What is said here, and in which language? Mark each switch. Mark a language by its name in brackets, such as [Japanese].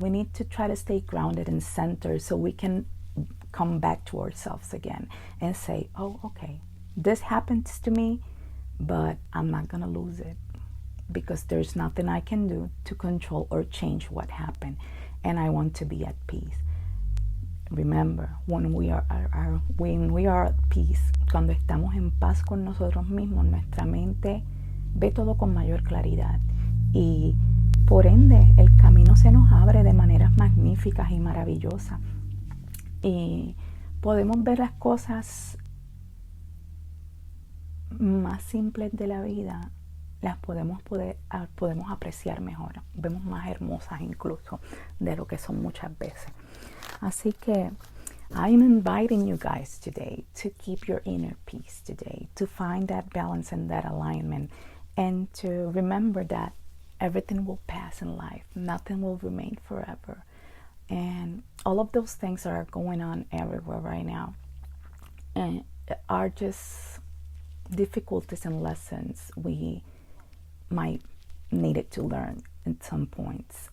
[English] We need to try to stay grounded and centered so we can come back to ourselves again and say, oh, okay, this happens to me, but I'm not gonna lose it, because there's nothing I can do to control or change what happened, and I want to be at peace. Remember, when we are at peace, [Spanish] cuando estamos en paz con nosotros mismos, nuestra mente ve todo con mayor claridad, y por ende el camino se nos abre de maneras magníficas y maravillosas, y podemos ver las cosas más simples de la vida, las podemos apreciar mejor, vemos más hermosas incluso de lo que son muchas veces. Así que [English] I'm inviting you guys today to keep your inner peace today, to find that balance and that alignment, and to remember that everything will pass in life, nothing will remain forever. And all of those things that are going on everywhere right now and are just difficulties and lessons we might need it to learn at some points.